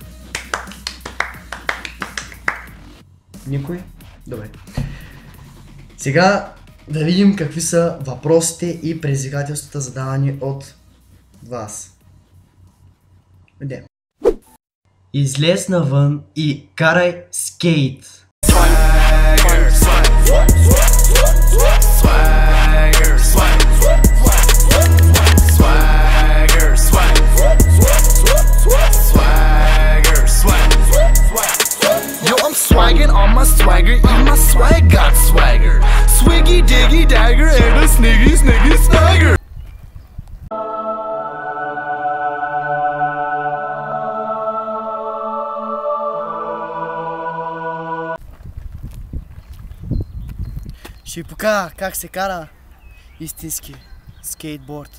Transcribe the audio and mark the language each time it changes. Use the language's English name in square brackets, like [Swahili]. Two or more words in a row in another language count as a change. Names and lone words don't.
[Bulgarian] Никой? Добре. Сега да видим какви са въпросите и предизвикателствата задавани от вас. Идем. Излез навън и карай скейт. [English] Swagging on my swagger, and my swag got swagger. Swiggy diggy dagger and a sniggy sniggy snagger. [Bulgarian] Ще ви покажа как се кара истински скейтборд.